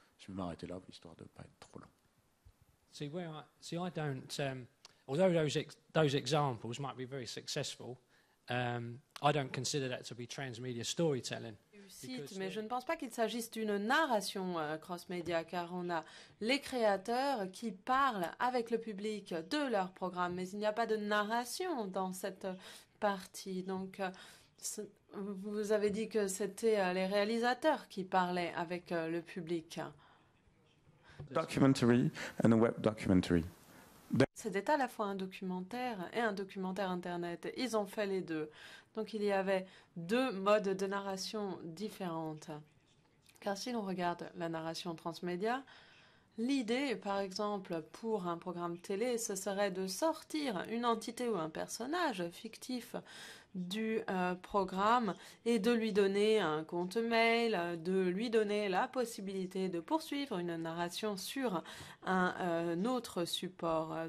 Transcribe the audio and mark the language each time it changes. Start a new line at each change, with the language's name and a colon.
French: Je vais m'arrêter là, histoire de ne pas être trop long.
English: See, I don't. Although those examples might be very successful, I don't consider that to be transmedia storytelling.
French: Mais je ne pense pas qu'il s'agisse d'une narration cross-média, car on a les créateurs qui parlent avec le public de leur programme, mais il n'y a pas de narration dans cette partie. Donc, vous avez dit que c'était les réalisateurs qui parlaient avec le public.
English: Documentary and a web documentary.
French: C'était à la fois un documentaire et un documentaire Internet. Ils ont fait les deux. Donc il y avait 2 modes de narration différentes. Car si l'on regarde la narration transmédia, l'idée, par exemple, pour un programme télé, ce serait de sortir une entité ou un personnage fictif du programme et de lui donner un compte mail, de lui donner la possibilité de poursuivre une narration sur un autre support.